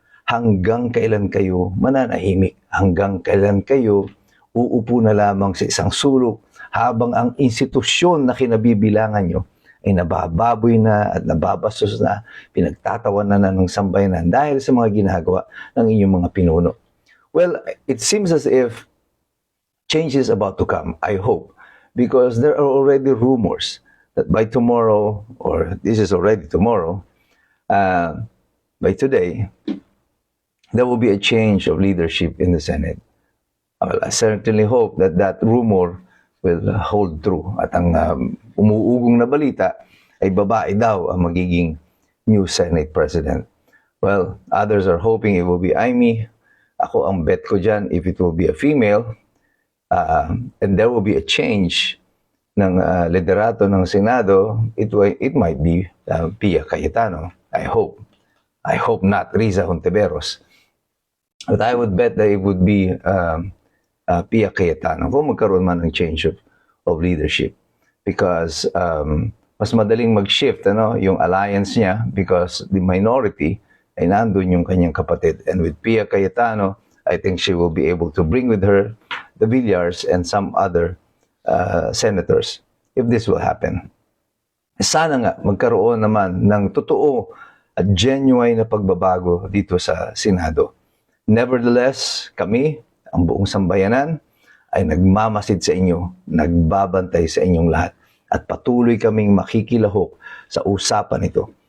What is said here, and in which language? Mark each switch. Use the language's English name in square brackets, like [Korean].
[Filipino] Hanggang kailan kayo mananahimik? Hanggang kailan kayo uupo na lamang sa isang sulok habang ang institusyon na kinabibilangan nyo ay nabababoy na at nababastos na, pinagtatawanan na ng sambayanan dahil sa mga ginagawa ng inyong mga pinuno? [English] Well, it seems as if change is about to come, I hope, because there are already rumors that by tomorrow, or this is already tomorrow, by today, there will be a change of leadership in the Senate. Well, I certainly hope that that rumor will hold true. [Filipino] At ang umuugong na balita ay babae daw ang magiging new Senate President. [English] Well, others are hoping it will be Amy. [Filipino] Ako ang bet ko dyan, [English] if it will be a female, and there will be a change [Filipino] ng liderato ng Senado, [English] it might be Pia Cayetano. I hope. I hope not Riza Hontiveros. But I would bet that it would be Pia Cayetano [Filipino] kung magkaroon man ng [English] change of leadership. [Filipino] Because mas madaling mag-shift yung alliance niya [English] because the minority [Filipino] ay nandun yung kanyang kapatid. [English] And with Pia Cayetano, I think she will be able to bring with her the Villars and some other senators if this will happen. [Filipino] Sana nga magkaroon naman ng totoo at genuine na pagbabago dito sa Senado. Nevertheless, kami, ang buong sambayanan, ay nagmamasid sa inyo, nagbabantay sa inyong lahat, at patuloy kaming makikilahok sa usapan ito.